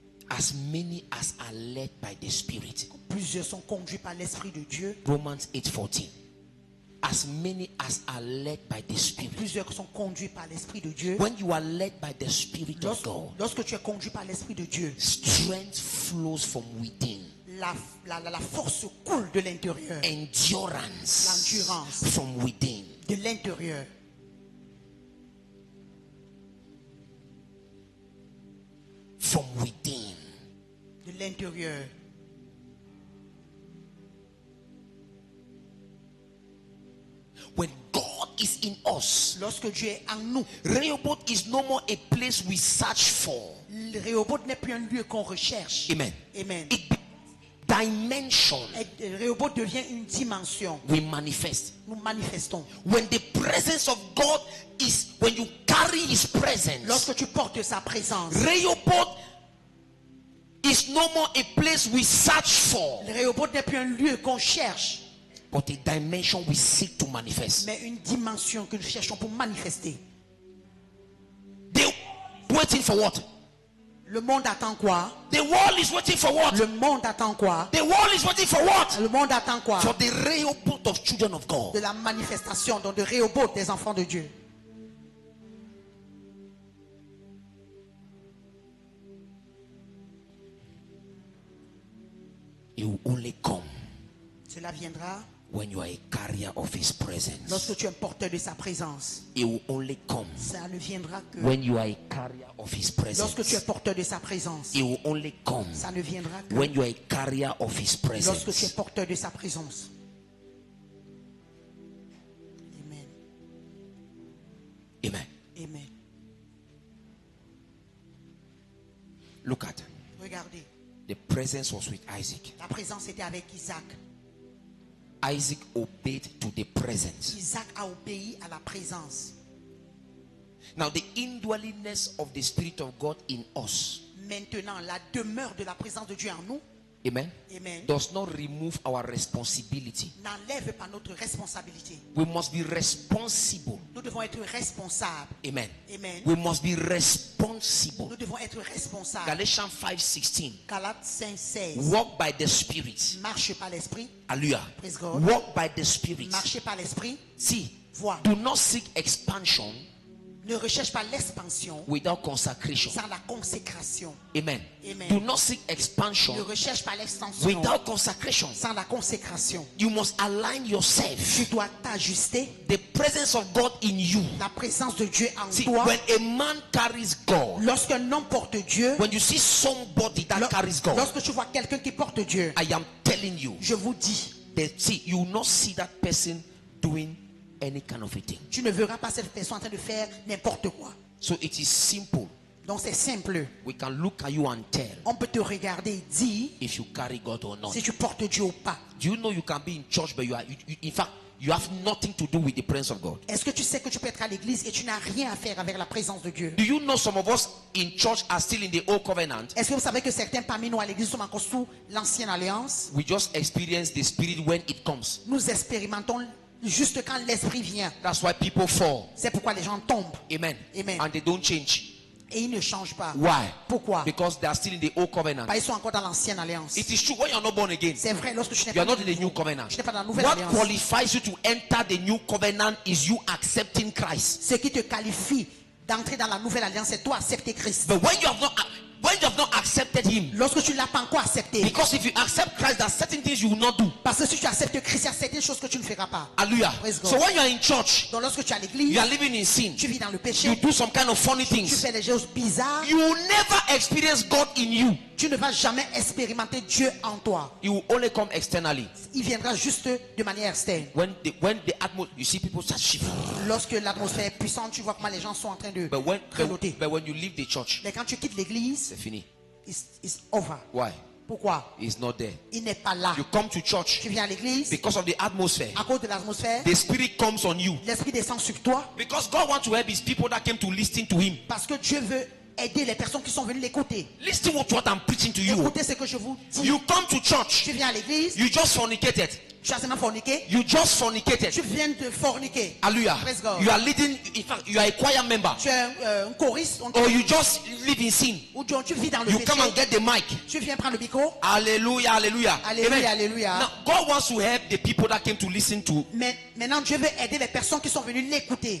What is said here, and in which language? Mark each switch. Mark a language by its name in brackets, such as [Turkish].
[English] As many as are led by the Spirit. [French] Plusieurs sont conduits par l'Esprit de Dieu. [English] Romans 8:14. As many as are led by the Spirit. [French] Plusieurs sont conduits par l'Esprit de Dieu. [English] When you are led by the Spirit of God, [French] Lorsque tu es conduit par l'Esprit de Dieu, [English] strength flows from within. [French] la force coule de l'intérieur. [English] Endurance [French] L'endurance. [English] from within. [French] De l'intérieur. [English] From within. [French] De l'intérieur. [English] When God is in us, [French] Lorsque Dieu est en nous, [English] Rehoboth is no more a place we search for. [French] le Rehoboth n'est plus un lieu qu'on recherche. [English] Amen. [French] Amen. [English] It be- dimension [French] Et Rehoboth devient une dimension. [English] we manifest. [French] Nous manifestons. [English] When the presence of God is, when you carry His presence, [French] Lorsque tu portes sa présence, [English] Rehoboth is no more a place we search for, [French] le Rehoboth n'est plus un lieu qu'on cherche, [English] but a dimension we seek to manifest. [French] mais une dimension que nous cherchons pour manifester. [English] They waiting for what? [French] Le monde attend quoi? [English] The world is waiting for what? [French] Le monde attend quoi? [English] The world is waiting for what? [French] Le monde attend quoi? [English] For the Rehoboth of children of God. [French] De la manifestation, donc de Rehoboth des enfants de Dieu. [English] It will only come [French] Cela viendra [English] when you are a carrier of His presence. [French] lorsque tu es un porteur de sa présence. [English] It will only come [French] Ça ne viendra que [English] when you are a carrier of His [French] lorsque tu es [English] presence. [French] porteur de sa présence. [English] It will only come [French] Ça ne viendra que [English] when you are a carrier of His [French] lorsque tu es [English] presence. [French] porteur de sa présence. [English] Amen. [French] Amen. [English] Amen. Look at [French] Regardez, [English] the presence was with Isaac. [French] la présence était avec Isaac. [English] Isaac obeyed to the presence. [French] Isaac a obéi à la présence. [English] Now, the indwellingness of the Spirit of God in us [French] Maintenant, la demeure de la présence de Dieu en nous [English] Amen. [French] Amen. [English] Does not remove our responsibility. [French] N'enlève pas notre responsabilité. [English] We must be responsible. [French] Nous devons être responsables. [English] Amen. [French] Amen. [English] We must be responsible. [French] Nous devons être responsables. [English] Galatians 5:16. [French] Galates 5:16. [English] Walk by the Spirit. [French] Marchez par l'esprit. [English] Hallelujah. Praise God. Walk by the Spirit. [French] Marchez par l'esprit. [English] See, [French] Vois. [English] do not seek expansion [French] Ne recherche pas l'expansion [English] without consecration. [French] sans la consécration. [English] Amen. [French] Amen. [English] Do not seek expansion [French] Ne recherche pas l'extension [English] without consecration. [French] sans la consécration. [English] You must align yourself. [French] Tu dois t'ajuster. [English] The presence of God in you. [French] La présence de Dieu en [English] See, [French] toi. [English] when a man carries God, [French] Lorsqu'un homme porte Dieu, [English] when you see somebody that carries God, [French] lorsque tu vois quelqu'un qui porte Dieu, [English] I am telling you, [French] je vous dis, [English] see, you will not see that person doing any kind of a thing. [French] tu ne verras pas cette personne en train de faire n'importe quoi. [English] So it is simple. [French] Donc c'est simple. [English] We can look at you and tell [French] On peut te regarder et dire [English] if you carry God or not. [French] si tu portes Dieu ou pas. [English] Do you know you can be in church, but in fact, you have nothing to do with the presence of God? [French] Est-ce que tu sais que tu peux être à l'église et tu n'as rien à faire avec la présence de Dieu? [English] Do you know some of us in church are still in the old covenant? [French] Est-ce que vous savez que certains parmi nous à l'église sont encore sous l'ancienne alliance? [English] We just experience the Spirit when it comes. [French] Nous expérimentons juste quand l'esprit vient. [English] That's why people fall. [French] C'est pourquoi les gens tombent. [English] Amen. [French] Amen. [English] And they don't change. [French] Et ils ne changent pas. [English] Why? [French] Pourquoi? [English] Because they are still in the old covenant. [French] Ils sont encore dans l'ancienne alliance. [English] It is true when you are not born again. [French] C'est vrai, lorsque tu n'es [English] You are [French] pas [English] not in the new covenant. [French] tu n'es pas dans la nouvelle [English] What [French] alliance. [English] qualifies you to enter the new covenant is you accepting Christ. [French] Ce qui te qualifie d'entrer dans la nouvelle alliance, c'est toi accepter Christ. [English] But when you have not accepted Him, [French] Lorsque tu ne l'as pas encore accepté, [English] because if you accept Christ, there are certain things you will not do. [French] parce que si tu acceptes Christ, il y a certaines choses que tu ne feras pas. [English] Hallelujah. Praise God. So when you are in church, [French] Donc lorsque tu es à l'église, [English] you are living in sin. [French] tu vis dans le [English] You [French] péché, [English] do some kind of funny [French] tu [English] things. [French] fais des choses bizarres, [English] You will never experience God in you. [French] tu ne vas jamais expérimenter Dieu en toi. [English] He will only come externally. [French] Il viendra juste de manière externe. [English] When the atmosphere, you see people start shifting. [French] Lorsque l'atmosphère est puissante, tu vois comment les gens sont en train de [English] But [French] grelotter. [English] when you leave the church, [French] Mais quand tu quittes l'église, c'est fini. [English] it's over. Why? [French] Pourquoi? [English] He's not there. [French] Il n'est pas là. [English] You come to church [French] Tu viens à l'église, [English] because of the atmosphere. [French] à cause de l'atmosphère, [English] The Spirit comes on you. [French] l'esprit descend sur toi, [English] Because God wants to help His people that came to listen to Him. [French] parce que Dieu veut aider les personnes qui sont venues l'écouter. [English] Listen to what I'm preaching to you. [French] Écoutez ce que je vous dis. [English] You come to church. [French] Tu viens à l'église, [English] You just fornicated. [French] tu as seulement forniqué, [English] You just fornicated. [French] tu viens de forniquer. [English] Hallelujah. Praise God. You are leading. In fact, you are a choir member. [French] Tu es un choriste, [English] Or you just live in sin. [French] ou tu vis dans le [English] You [French] péché. [English] come and get the mic. [French] Tu viens prendre le micro. [English] Hallelujah, hallelujah. [French] Alléluia, Amen. alléluia. [English] Now, God wants to help the people that came to listen to. [French] Mais maintenant, Dieu veut aider les personnes qui sont venues l'écouter.